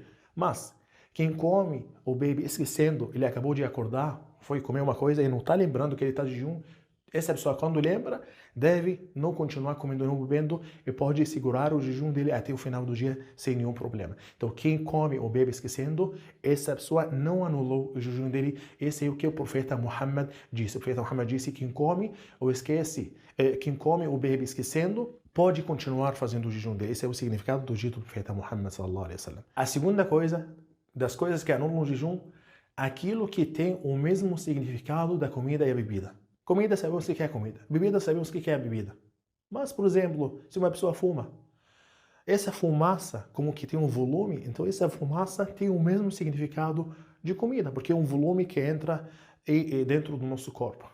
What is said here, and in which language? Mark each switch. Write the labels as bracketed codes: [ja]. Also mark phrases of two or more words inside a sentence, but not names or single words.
[pt] Mas quem come ou bebe esquecendo, ele acabou de acordar, foi comer uma coisa e não está lembrando que ele está de jejum, essa pessoa, quando lembra, deve não continuar comendo ou não bebendo e pode segurar o jejum dele até o final do dia sem nenhum problema. Então, quem come ou bebe esquecendo, essa pessoa não anulou o jejum dele. Esse é o que o profeta Muhammad disse. O profeta Muhammad disse que quem come ou esquece, quem come ou bebe esquecendo, pode continuar fazendo o jejum dele. Esse é o significado do dito do profeta Muhammad [ar] صلى الله عليه وسلم. [pt] A segunda coisa, das coisas que anulam o jejum, aquilo que tem o mesmo significado da comida e a bebida. Comida, sabemos o que é comida. Bebida, sabemos o que é bebida. Mas, por exemplo, se uma pessoa fuma, essa fumaça, como que tem um volume, então essa fumaça tem o mesmo significado de comida, porque é um volume que entra dentro do nosso corpo.